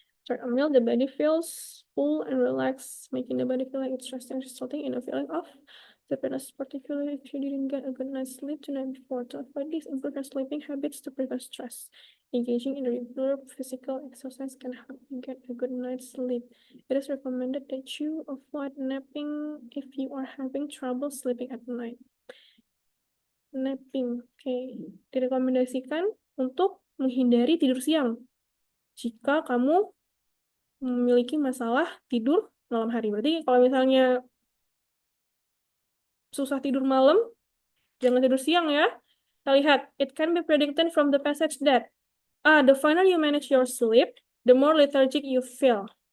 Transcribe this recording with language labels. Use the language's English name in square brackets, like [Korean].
[English] After a meal, the body feels full and relaxed, making the body feel like it's resting, resulting in a feeling of sleepiness, particularly if you didn't get a good night's sleep the night before. To avoid this, improve your sleeping habits to prevent stress. Engaging in regular physical exercise can help you get a good night's sleep. It is recommended that you avoid napping if you are having trouble sleeping at night. [Indonesian] Napping, direkomendasikan untuk menghindari tidur siang jika kamu memiliki masalah tidur malam hari. Berarti kalau misalnya susah tidur malam, jangan tidur siang ya. Kita lihat, [English] it can be predicted from the passage that the finer you manage your sleep, the more lethargic you feel.